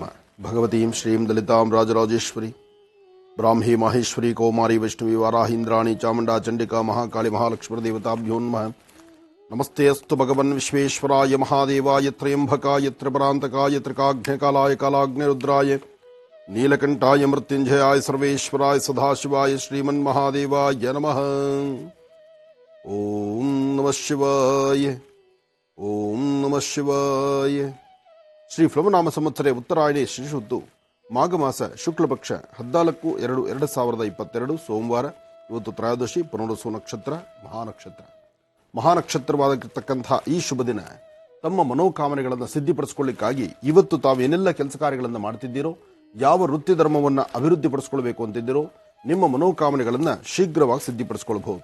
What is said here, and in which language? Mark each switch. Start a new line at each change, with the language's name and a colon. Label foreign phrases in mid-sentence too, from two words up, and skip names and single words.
Sanskrit: ಭಗವತೀಂ ಶ್ರೀಂ ಲಲಿತಾಂ ರಾಜರಾಜೇಶ್ವರಿ ಬ್ರಾಹ್ಮಿ ಮಾಹೇಶ್ವರಿ ಕೌಮಾರಿ ವೈಷ್ಣವಿ ವಾರಾಹಿ ಇಂದ್ರಾಣಿ ಚಾಮುಂಡಾ ಚಂಡಿಕಾ ಮಹಾಕಾಳಿ ಮಹಾಲಕ್ಷ್ಮೀ ದೇವತಾಭ್ಯೋ ನಮಃ. ನಮಸ್ತೆ ಅಸ್ತು ಭಗವನ್ ವಿಶ್ವೇಶ್ವರಾಯ ಮಹಾದೇವಾಯ ತ್ರಯಂಬಕಾಯ ತ್ರಿಪರಾಂತಕಾಯ ತ್ರಿಕಾಗ್ನೇಕಾಲಾಯ ಕಾಲಾಗ್ನಿರುದ್ರಾಯ ನೀಲಕಂಠಾಯ ಮೃತ್ಯುಂಜಯಾಯ ಸರ್ವೇಶ್ವರಾಯ ಸದಾಶಿವಾಯ ಶ್ರೀಮನ್ಮಹಾದೇವಾಯ ನಮಃ. ಓಂ ನಮಃ ಶಿವಾಯ, ಓಂ ನಮಃ ಶಿವಾಯ. ಶ್ರೀ ಪ್ಲವನಾಮ ಸಂವತ್ಸರೆ ಉತ್ತರಾಯಣಿ ಶ್ರೀಶುದ್ದು ಮಾಘ ಮಾಸ ಶುಕ್ಲಪಕ್ಷ 14/2/2022 ಸೋಮವಾರ.
Kannada: ಇವತ್ತು ತ್ರಯೋದಶಿ, ಪುನರ್ವಸು ನಕ್ಷತ್ರ, ಮಹಾನಕ್ಷತ್ರ. ಮಹಾನಕ್ಷತ್ರವಾಗಿರ್ತಕ್ಕಂಥ ಈ ಶುಭ ದಿನ ತಮ್ಮ ಮನೋಕಾಮನೆಗಳನ್ನು ಸಿದ್ಧಿಪಡಿಸಿಕೊಳ್ಳಿಕ್ಕಾಗಿ ಇವತ್ತು ತಾವೇನೆಲ್ಲ ಕೆಲಸ ಕಾರ್ಯಗಳನ್ನು ಮಾಡ್ತಿದ್ದೀರೋ, ಯಾವ ವೃತ್ತಿ ಧರ್ಮವನ್ನು ಅಭಿವೃದ್ಧಿಪಡಿಸಿಕೊಳ್ಬೇಕು ಅಂತಿದ್ದೀರೋ, ನಿಮ್ಮ ಮನೋಕಾಮನೆಗಳನ್ನು ಶೀಘ್ರವಾಗಿ ಸಿದ್ಧಿಪಡಿಸಿಕೊಳ್ಳಬಹುದು.